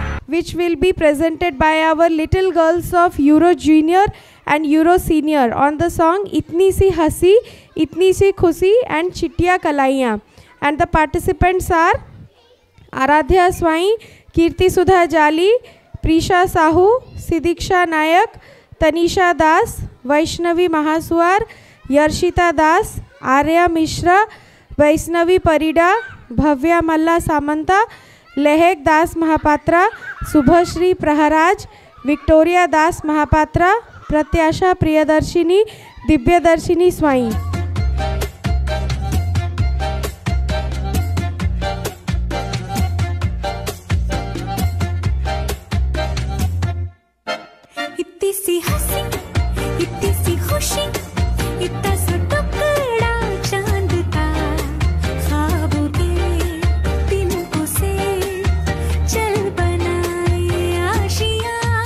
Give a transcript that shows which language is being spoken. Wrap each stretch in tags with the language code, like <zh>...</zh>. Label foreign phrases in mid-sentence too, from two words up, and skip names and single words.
<en>which will be presented by our little girls of Euro Junior and Euro Senior on the song Itni Si Hasi, Itni Si Khushi and Chittiya Kalaiyan. And the participants are Aradhya Swai, Kirti Sudha Jali, Prisha Sahu, Sidiksha Nayak, Tanisha Das, Vaishnavi Mahaswar, Yarshita Das, Arya Mishra, Vaishnavi Parida, Bhavya Malla Samanta, Lehek Das Mahapatra, Subhashri Praharaj, Victoria Das Mahapatra, Pratyasha Priyadarshini, Dibyadarshini Swai.</en> <hi>इतनी सी हंसी, इतनी सी खुशी, इतना सा टुकड़ा चांद का, ख्वाबों के तिनकों से चल बनाए आशियाँ.</hi>